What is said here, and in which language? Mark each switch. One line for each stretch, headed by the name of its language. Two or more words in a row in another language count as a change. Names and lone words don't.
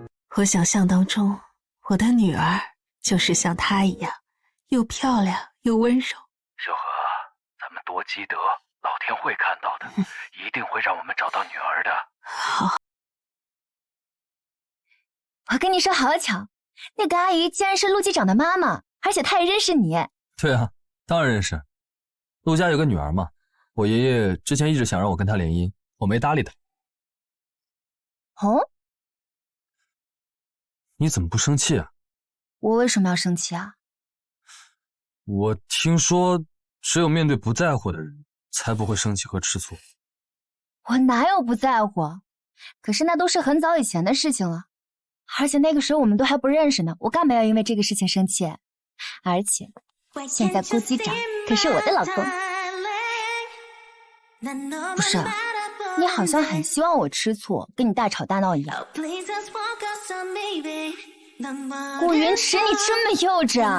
Chinese: 我想象當中，我的女兒就是像她一樣，又漂亮又溫柔。小何，咱們多積德，老天會看到的，一定會讓我們找到女兒的。好。我跟你說，好巧，那個阿姨竟然是陸機长的媽媽，而且她也認識你。对啊，當然認識。陸家有個女兒嘛，我爺爺之前一直想讓我跟她聯姻，我沒搭理他。哦？你怎麼不生氣啊？我為什麼要生氣啊？我聽說，只有面對不在乎的人，才不會生氣和吃醋。我哪有不在乎？可是那都是很早以前的事情了，而且那個時候我們都還不認識呢，我幹嘛要因為這個事情生氣？而且現在顧機長可是我的老公。不是，你好像很希望我吃醋，跟你大吵大鬧一樣。顧雲池，你這麼幼稚啊！